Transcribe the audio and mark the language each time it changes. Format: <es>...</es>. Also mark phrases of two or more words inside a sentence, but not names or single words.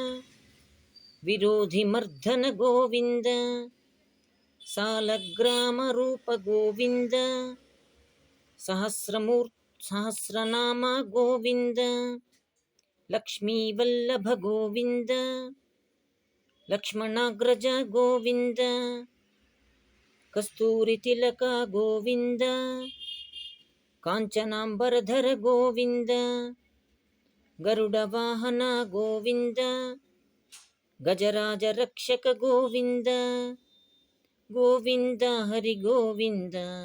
<te>విరోధిమర్ధన గోవింద, సాలగ్రామ రూప గోవింద, సహస్రనామ గోవింద, లక్ష్మీవల్లభ గోవింద, లక్ష్మణాగ్రజ గోవింద,</te> <kn>ಕಸ್ತೂರಿ ತಿಲಕ ಗೋವಿಂದ, ಕಾಂಚನಾಂಬರಧರ ಗೋವಿಂದ, ಗರುಡ ವಾಹನ ಗೋವಿಂದ, ಗಜರಾಜ ರಕ್ಷಕ ಗೋವಿಂದ, ಗೋವಿಂದ ಹರಿ ಗೋವಿಂದ,</kn>